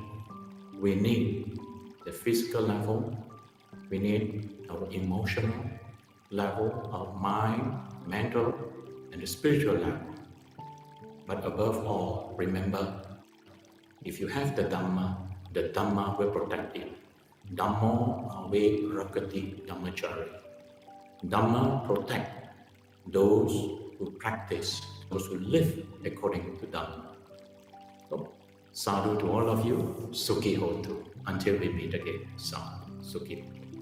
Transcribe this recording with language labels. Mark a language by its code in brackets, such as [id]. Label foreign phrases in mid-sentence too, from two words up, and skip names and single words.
[en] We need the physical level, we need our emotional level, our mind, mental, and the spiritual level. But above all, remember, if you have the Dhamma will protect you. [pi] Dhammo ave rakati dhammachari. [en] Dhamma protect those who practice, those who live according to Dhamma. So, sadhu to all of you, [pi] sukhi hotu. [en] Until we meet again, [pi] sadhu, sukhi.